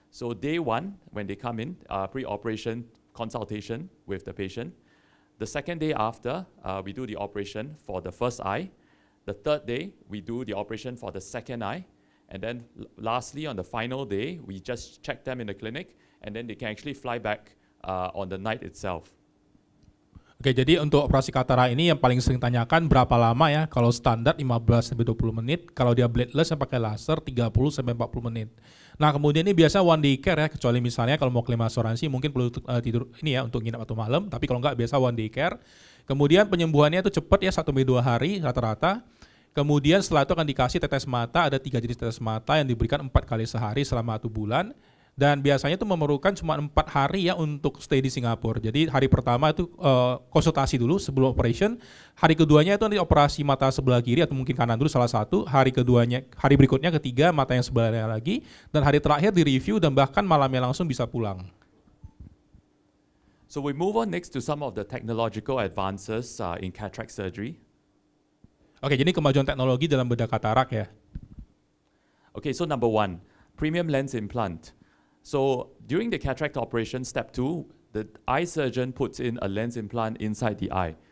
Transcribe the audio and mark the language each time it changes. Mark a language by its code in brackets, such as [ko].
[en] So day 1, when they come in, pre-operation consultation with the patient. The second day after, we do the operation for the first eye. The third day, we do the operation for the second eye. And then lastly, on the final day, we just check them in the clinic, and then they can actually fly back on the night itself. [id] Oke, jadi untuk operasi katarak ini yang paling sering tanyakan berapa lama ya? Kalau standar 15-20 menit, kalau dia bladeless yang pakai laser 30-40 menit. Nah, kemudian ini biasa one day care ya, kecuali misalnya kalau mau klaim asuransi mungkin perlu tidur ini ya untuk nginap atau malam, tapi kalau enggak biasa one day care. Kemudian penyembuhannya itu cepat ya, 1-2 hari rata-rata. Kemudian setelah itu akan dikasih tetes mata, ada 3 jenis tetes mata yang diberikan 4 kali sehari selama 1 bulan. Dan biasanya itu memerlukan cuma 4 hari ya untuk stay di Singapura. Jadi hari pertama itu konsultasi dulu sebelum operation. Hari keduanya itu nanti operasi mata sebelah kiri atau mungkin kanan dulu salah satu. Hari berikutnya ketiga mata yang sebelahnya lagi. Dan hari terakhir di review dan bahkan malamnya langsung bisa pulang. [en] So we move on next to some of the technological advances in cataract surgery. [id] Oke, jadi kemajuan teknologi dalam bedah katarak ya. [en] Okay, so number one, premium lens implant. So during the cataract operation, step 2, the eye surgeon puts in a lens implant inside the eye.